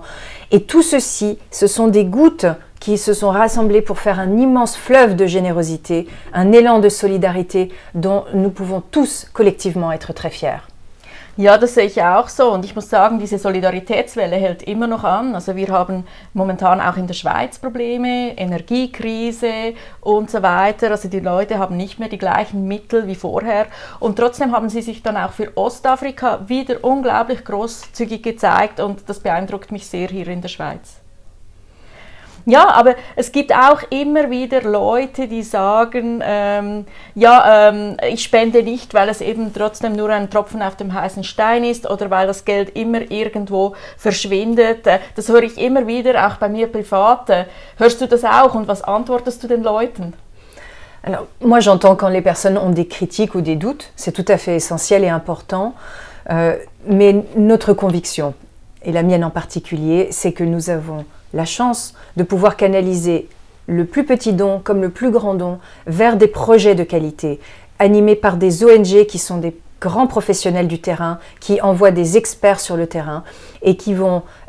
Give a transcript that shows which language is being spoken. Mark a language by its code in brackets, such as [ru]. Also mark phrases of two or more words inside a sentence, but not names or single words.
[fr] Et tout ceci, ce sont des gouttes qui se sont rassemblés pour faire un immense fleuve de générosité, un élan de solidarité dont nous pouvons tous collectivement être très fiers. [de] Ja, das sehe ich auch so und ich muss sagen, diese Solidaritätswelle hält immer noch an. Also wir haben momentan auch in der Schweiz Probleme, Energiekrise und so weiter. Also die Leute haben nicht mehr die gleichen Mittel wie vorher und trotzdem haben sie sich dann auch für Ostafrika wieder unglaublich großzügig gezeigt und das beeindruckt mich sehr hier in der Schweiz. Ja, aber es gibt auch immer wieder Leute, die sagen, ich spende nicht, weil es eben trotzdem nur ein Tropfen auf dem heißen Stein ist oder weil das Geld immer irgendwo verschwindet. Das höre ich immer wieder, auch bei mir privat. Hörst du das auch und was antwortest du den Leuten? [fr] Alors, moi j'entends quand les personnes ont des critiques ou des doutes, c'est tout à fait essentiel et important, mais notre conviction, et la mienne en particulier, c'est que nous avons la chance de pouvoir canaliser le plus petit don comme le plus grand don vers des projets de qualité, animés par des ONG qui sont des grands professionnels du terrain, qui envoient des experts sur le terrain et qui vont